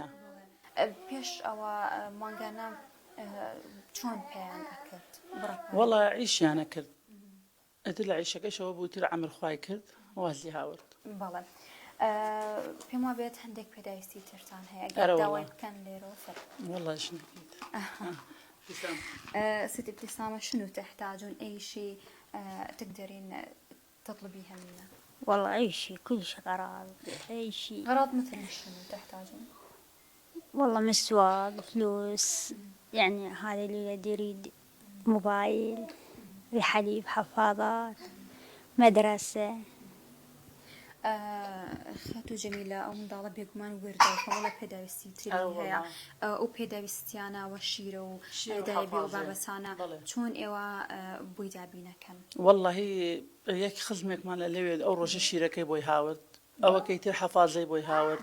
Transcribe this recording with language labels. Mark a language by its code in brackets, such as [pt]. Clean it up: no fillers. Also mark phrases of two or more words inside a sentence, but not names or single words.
[ckb] پێش ئەوە مانگانە چۆن پێیان ئەکرد؟ وەڵا عیشیانە کرد ئەتر لە عیشەکەشەوە بووتر عەمرخوای کرد وازی هاورد. بەڵێ پێم وابێت هەندێک پێداویستی ترتان هەیە داوای بکەن لێرەوە سەر. وەڵا شنەکەیت. [ar] ست ابتسامة شنو تحتاجون أي شيء تقدرين تطلبيها منا؟ والله أي شيء كل شيء غراض أي شيء. أغراض مثل شنو تحتاجون؟ والله مسواق فلوس يعني هذا اللي يريد موبايل الحليب حفاضات مدرسة. [ckb] خاتو جميلة أو منداڵە بێگومان وردە کۆمەڵە پێداویستی تری هەیە ئەو پێداویستیانە شیرە و دایبی و بابەتانە چۆن ئێوە بۆی دابینەکەن؟ والله یەک خزمێکمان لە لەوێ ئەو ڕۆژە شیرەکەی بۆی هاورد ئەوەکەی تر حەفازەی بۆی هاورد.